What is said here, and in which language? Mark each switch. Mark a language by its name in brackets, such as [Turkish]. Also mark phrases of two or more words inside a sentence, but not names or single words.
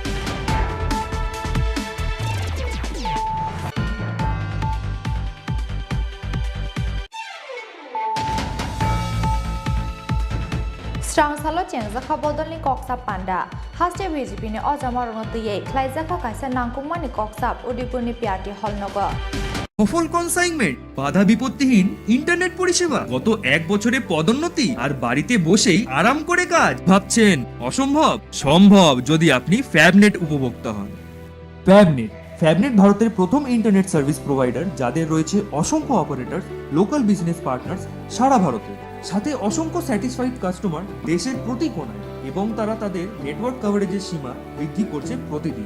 [Kok Borok] Strang Salo Chengzakha Bodolni Koksa Panda Haste BJP ni Ojamarong Tuye Klaizakha Kaisa Nangkungmani Koksap Udipurni PRT Hall Nogo [Bangla] সফল কনসাইনমেন্ট বাধা বিপত্তিহীন ইন্টারনেট পরিষেবা গত 1 বছরে পদোন্নতি আর বাড়িতে বসেই আরাম করে কাজ ভাবছেন অসম্ভব সম্ভব যদি আপনি ফ্যাবনেট উপভোক্তা হন ফ্যাবনেট ভারতের প্রথম [English] internet service provider [Bangla] যাদের রয়েছে অসংখ্য অপারেটর [English] local business partners [Bangla] সারা ভারতে সাথে অসংখ্য [English] satisfied customer [Bangla] দেশের প্রতি কোণায় এবং তারা তাদের [English] network coverage [Bangla] সীমা বৃদ্ধি করছে প্রতিদিন